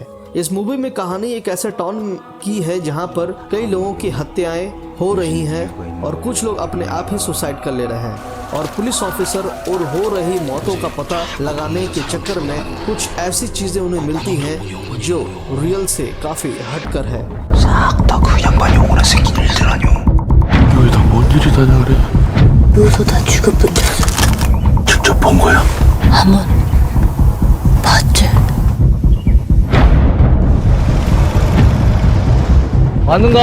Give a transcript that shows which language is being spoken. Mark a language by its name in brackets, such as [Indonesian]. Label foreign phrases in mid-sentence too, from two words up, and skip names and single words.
[Hindi] इस मूवी में कहानी एक ऐसे टाउन की है जहां पर कई लोगों की हत्याएं हो रही हैं और कुछ लोग अपने आप ही सुसाइड कर ले रहे हैं, और [English] police officer [Hindi] और हो रही मौतों का पता लगाने के चक्कर में कुछ ऐसी चीज़ें उन्हें मिलती हैं जो रियल से काफ़ी हटकर है। [Korean] 모두 다 죽어버렸어. 직접 본 거야? 한번 봤지. 맞는가?